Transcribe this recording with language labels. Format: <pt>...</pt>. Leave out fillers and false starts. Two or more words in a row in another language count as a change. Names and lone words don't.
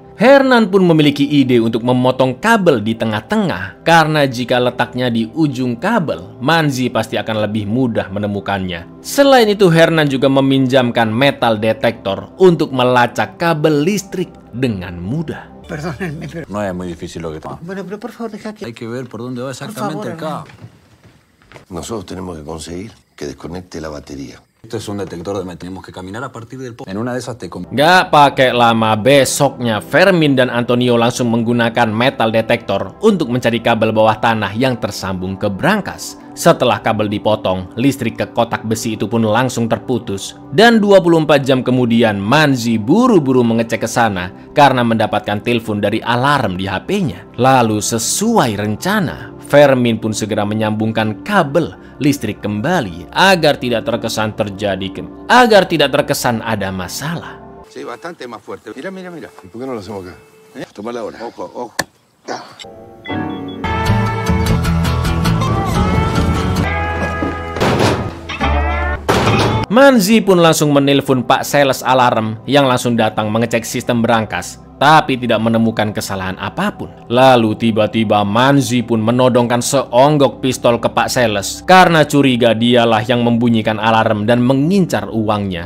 <id>Hernan pun memiliki ide untuk memotong kabel di tengah-tengah karena jika letaknya di ujung kabel, Manzi pasti akan lebih mudah menemukannya. Selain itu, Hernan juga meminjamkan metal detektor untuk melacak kabel listrik dengan mudah.</id> <es>Perdónenme, pero... No es muy difícil lo que toma. Bueno, pero por favor, deja que... Hay que ver por dónde va exactamente el cable. Nosotros tenemos que conseguir que desconecte la batería. Esto es un detector de metal. Tenemos que caminar a partir del poste. En una de esas te...</es> <id>Gak pakai lama, besoknya Fermin dan Antonio langsung menggunakan metal detektor untuk mencari kabel bawah tanah yang tersambung ke brankas. Setelah kabel dipotong, listrik ke kotak besi itu pun langsung terputus. Dan 24 jam kemudian, Manzi buru-buru mengecek ke sana karena mendapatkan telepon dari alarm di HP-nya. Lalu sesuai rencana, Fermin pun segera menyambungkan kabel listrik kembali agar tidak terkesan ada masalah.</id> <es>Sí, bastante más fuerte. Mira, mira, mira. ¿Y por qué no lo hacemos acá? Tomala ahora. Ojo, ojo.</es> <id>Manzi pun langsung menelpon Pak Sales Alarm yang langsung datang mengecek sistem berangkas, tapi tidak menemukan kesalahan apapun. Lalu tiba-tiba Manzi pun menodongkan seonggok pistol ke Pak Sales karena curiga dialah yang membunyikan alarm dan mengincar uangnya.</id>